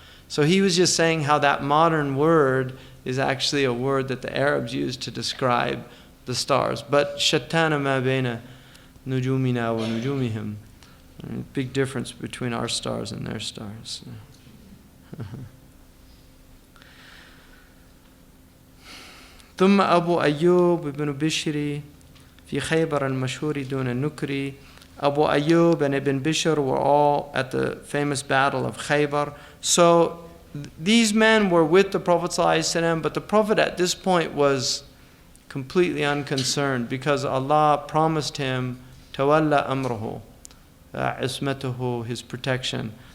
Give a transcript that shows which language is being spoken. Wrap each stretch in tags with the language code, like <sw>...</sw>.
<en>So he was just saying how that modern word is actually a word that the Arabs used to describe the stars.</en> <ar>But shattana ma baina nujumina wa nujumihim.</ar> <en>Big difference between our stars and their stars.</en> <ar>ثم أبو أيوب بن بشري في خيبر المشهور دون النكري.</ar> <en>Abu Ayyub and Ibn Bishr were all at the famous battle of Khaybar. So these men were with the Prophet ﷺ, but the Prophet at this point was completely unconcerned, because Allah promised him</en> <ar>tawalla amruhu, ismatuhu,</ar> <en>his protection.</en>